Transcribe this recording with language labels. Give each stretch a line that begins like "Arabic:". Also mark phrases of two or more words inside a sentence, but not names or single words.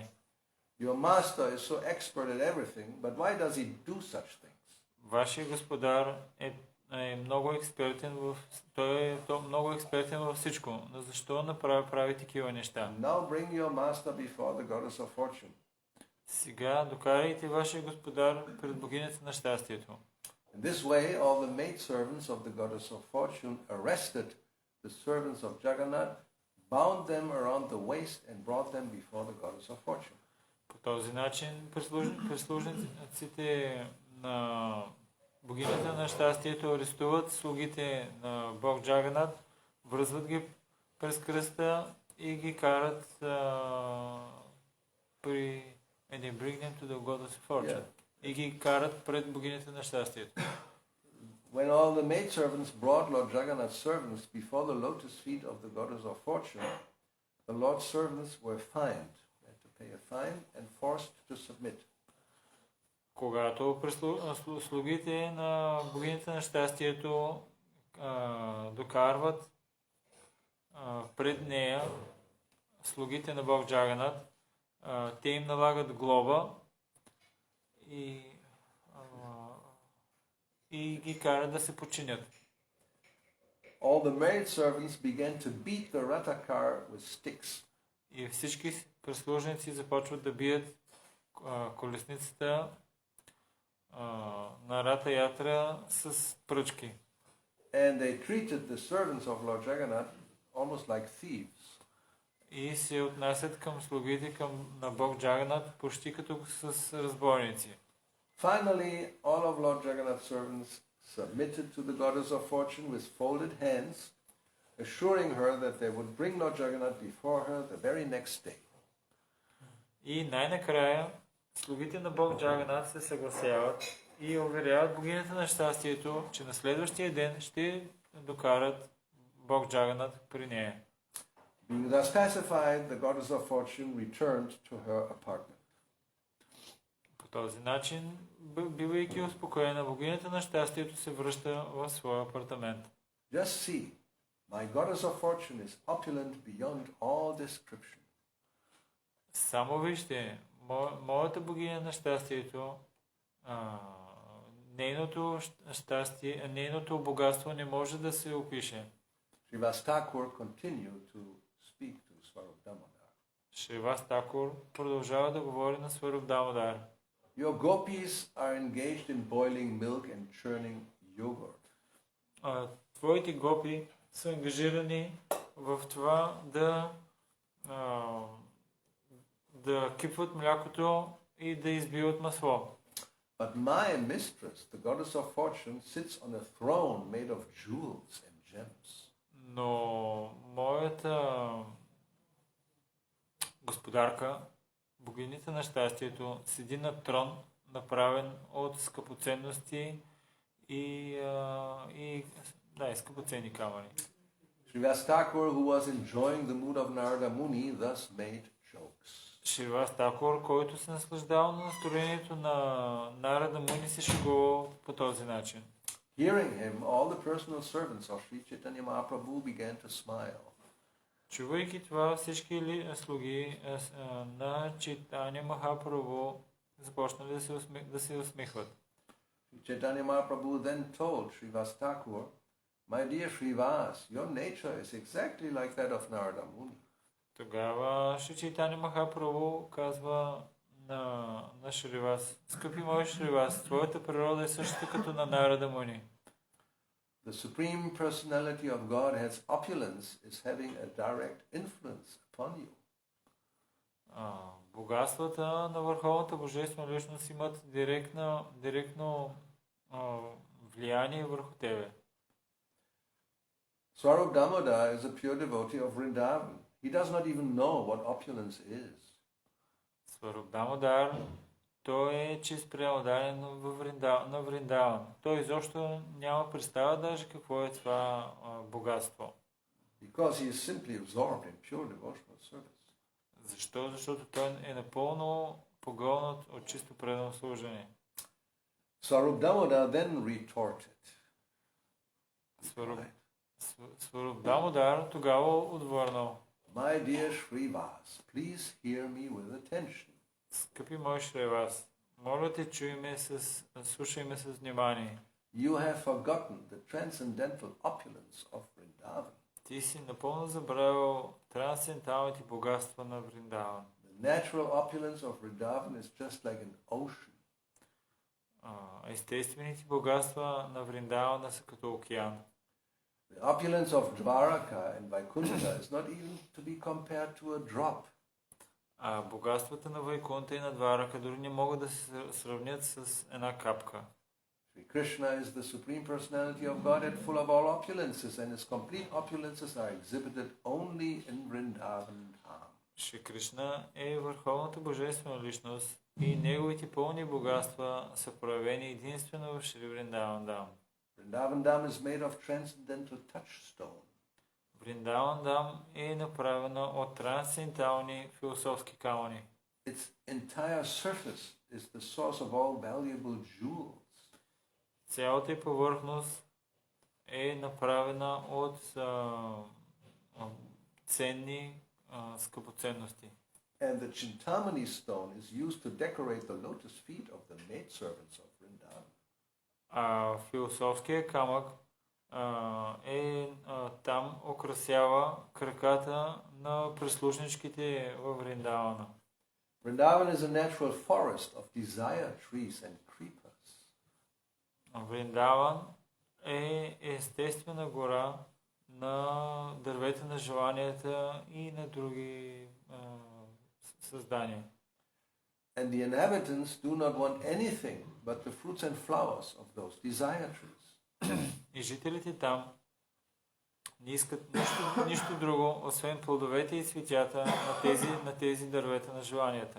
English: Your master is so expert at everything, but why does he do such things?
Bulgarian: Вашия господар е много експертен много експертен във всичко. Но защо прави такива неща?
English: Now bring your master before the goddess of fortune.
Bulgarian: Сега докарайте вашия господар пред богинята на щастието.
English: In this way, all the maidservants of the goddess of fortune arrested the servants of Jagannath, bound them around the waist, and brought them before the goddess of fortune.
Bulgarian: По този начин прислужниците на богинята на щастието арестуват слугите на бог Джаганат, връзват ги през кръста и ги карат
English: and they bring them to the goddess of fortune.
Bulgarian: И ги карат пред богинята на щастието.
English: When all the maidservants brought Lord Jagannath's servants before the lotus feet of the goddess of fortune, the Lord's servants were fined. They had to pay a fine and forced to submit.
Bulgarian: Когато слугите на богинята на щастието докарват пред нея слугите на бог Джаганат, те им налагат глоба и ги карат да се подчинят.
English: All the maid servants began to beat the rata car with sticks.
Bulgarian: И всички прислужници започват да бият колесницата на рата ятра с пръчки.
English: And they treated the servants of Lord Jagannath almost like thieves.
Bulgarian: И се отнасят към слугите на бог Джаганат почти като с разбойници.
English: Finally, all of Lord Jagannath's servants submitted to the goddess of fortune with folded hands, assuring her that they would bring Lord Jagannath before her the very next day.
Bulgarian: И най-накрая слугите на бог Джаганат се съгласяват и уверяват богинята на щастието, че на следващия ден ще докарат бог Джаганат при нея.
English: Being thus pacified, the goddess of fortune returned to her apartment.
Bulgarian: По този начин, бивайки успокоена, богинята на щастието се връща в своя апартамент.
English: Just see, my goddess of fortune is opulent beyond all description.
Bulgarian: Само вижте, моята богиня на щастието, нейното богатство не може да се опише. Шривас Тхакур continued to speak to Swarup Damodar. Шривас Тхакур продължава да говори на Сваруп Дамодар.
English: Your gopis are engaged in boiling milk and churning yogurt.
Bulgarian: Твоите гопи са ангажирани в това да кипват млякото и да избиват масло.
English: But my mistress, the goddess of fortune, sits on a throne made of jewels and gems.
Bulgarian: Но моята господарка, богинята на щастието, седи на трон, направен от скъпоценности и скъпоценни камъни.
English: Шривас Тхакур, who was enjoying the mood of Narada Muni, thus made jokes.
Bulgarian: Шривас Тхакур, който се наслаждава на настроението на Нарада Муни, се шегува по този начин.
English: Hearing him, all the personal servants of Sri Chaitanya Mahaprabhu began to smile.
Bulgarian: Чувайки това, всички слуги на Чайтаня Махапрабху започнали да се усмихват.
English: Chaitanya Mahaprabhu then told Srivas Thakur, "My dear Srivas, your nature is exactly like that of Narada Muni."
Bulgarian: Тогава Шри Чайтаня Махапрабху казва на Шривас: "Скъпи мой Шривас, твоята природа е същата като на Нарада Муни."
English: The Supreme Personality of Godhead's opulence is having a direct influence upon you.
Bulgarian: Богатствата на Върховната Божествена личност имат директно влияние върху тебе.
English: Swarup Damodar is a pure devotee of Vrindavan. He does not even know what opulence is.
Bulgarian: Сваруп Дамодар, той е чист преодален на Вриндаван. Той изобщо няма представа даже какво е това богатство.
English: Because he is simply absorbed in pure devotional service.
Bulgarian: Защо? Защото той е напълно погълнат от чисто предано служение.
English: Swarup Damodar then retorted.
Bulgarian: Сваруп Дамодар тогава отвърнал:
English: "My dear Srivas, please hear me with attention.
Bulgarian: Скъпи мой Шривас, моля те, слушай ме с внимание.
English: You have forgotten the transcendental opulence of Vrindavan.
Bulgarian: Ти си напълно забравил трансценденталните богатства на Вриндаван.
English: The natural opulence of Vrindavan is just like an ocean.
Bulgarian: Естествените богатства на Вриндавана са като океан.
English: The opulence of Dwaraka and Vaikuntha is not even to be compared to a drop.
Bulgarian: А богатствата на Вайкунта и на Дварака дори не могат да се сравнят с една капка.
English: Sri Krishna is the Supreme Personality of Godhead, full of all opulences, and his complete opulences are exhibited only in Vrindavan Dham.
Bulgarian: Шри Кришна е върховната божествена личност и неговите пълни богатства са проявени единствено в Шри Вриндаван Дам.
English: Vrindavan Dham is made of transcendental touchstone.
Bulgarian: Вриндаван Дам е направена от трансцендентални философски камъни.
English: Its entire surface is the source of all valuable jewels.
Bulgarian: Цялата й повърхност е направена от ценни скъпоценности.
English: And the Chintamani stone is used to decorate the lotus feet of the maidservants of Vrindavan.
Bulgarian: Философският камък там украсява краката на прислужничките във Вриндавана.
English: Vrindavan is a natural forest of desire trees and creepers.
Bulgarian: Вриндаван е естествена гора на дървета на желанията и на други създания.
English: And the inhabitants do not want anything but the fruits and flowers of those desire trees.
Bulgarian: И жителите там не искат нищо друго, освен плодовете и цветята на тези дървета на желанията.